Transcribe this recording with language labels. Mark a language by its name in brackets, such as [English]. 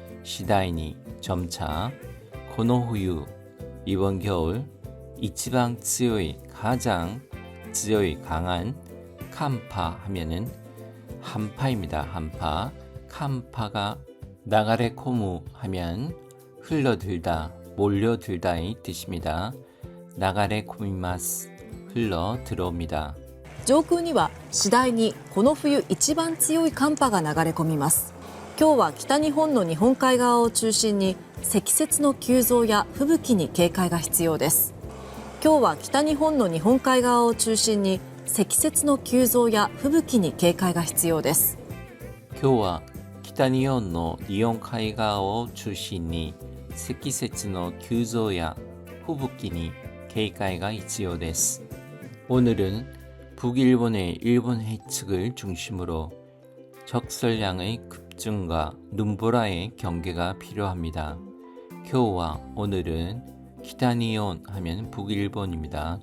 [Korean] 시다이니 점차 고노후유 이번 겨울 이치방 쯔요이 가장 쯔요이 강한 칸파 하면은 한파입니다. 한파. 칸파가 나가레 코무 하면 흘러들다, 몰려들다의 뜻입니다. 나가레 코미마스 흘러 들어옵니다. [Japanese] 上空には次第にこの冬一番強い寒波が流れ込みます。今日は北日本の日本海側を中心に積雪の急増や吹雪に警戒が必要です。今日は北日本の日本海側を中心に積雪の急増や吹雪に警戒が必要です。今日は北日本の日本海側を中心に積雪の急増や吹雪に警戒が必要です。 [Korean] 오늘은 북일본의 일본 해측을 중심으로 적설량의 급증과 눈보라의 경계가 필요합니다. 교와 오늘은 기타니온 하면 북일본입니다.